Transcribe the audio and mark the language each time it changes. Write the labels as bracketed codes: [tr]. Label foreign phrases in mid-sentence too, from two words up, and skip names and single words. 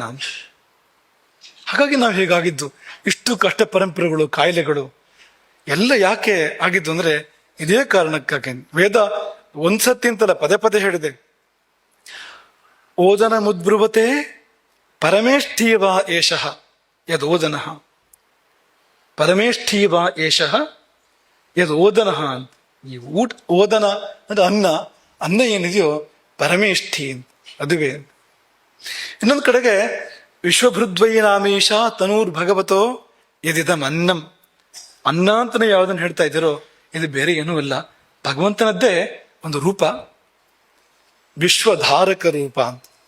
[kn] ಹಾಗಾಗಿ ನಾವು ಹೇಗಾಗಿದ್ದು, ಇಷ್ಟು ಕಷ್ಟ ಪರಂಪರೆಗಳು, ಕಾಯಿಲೆಗಳು ಎಲ್ಲ ಯಾಕೆ ಆಗಿದ್ದು ಅಂದ್ರೆ ಇದೇ ಕಾರಣಕ್ಕಾಗಿ. ವೇದ ಒಂದ್ಸತಿ ಅಂತಲ್ಲ ಪದೇ ಪದೇ ಹೇಳಿದೆ. [sa] ಓದನ ಮುದ್ಬ್ರುವತೆ ಪರಮೇಷ್ಠೀವ ಏಷಃ ಯದ್ ಓದನಃ, ಪರಮೇಷ್ಠೀವ ಏಷಃ ಯದ್ ಓದನಃ [kn] ಅಂತ. ಈ ಓದನ ಅಂದ್ರೆ ಅನ್ನ ಏನಿದೆಯೋ ಪರಮೇಷ್ಠಿ ಅಂತ, ಅದುವೇ. ಇನ್ನೊಂದು ಕಡೆಗೆ [sa] ವಿಶ್ವಭೃದ್ವೈ ನಾಮೀಶ ತನೂರ್ ಭಗವತೋ ಯದಿದಂ ಅನ್ನಂ, [kn] ಅನ್ನ ಅಂತಲೇ ಯಾವುದನ್ನು ಹೇಳ್ತಾ ಇದ್ದೀರೋ ಇದು ಬೇರೆ ಏನೂ ಇಲ್ಲ, ಭಗವಂತನದ್ದೇ ಒಂದು ರೂಪ, ವಿಶ್ವಧಾರಕ ರೂಪ ಅಂತ.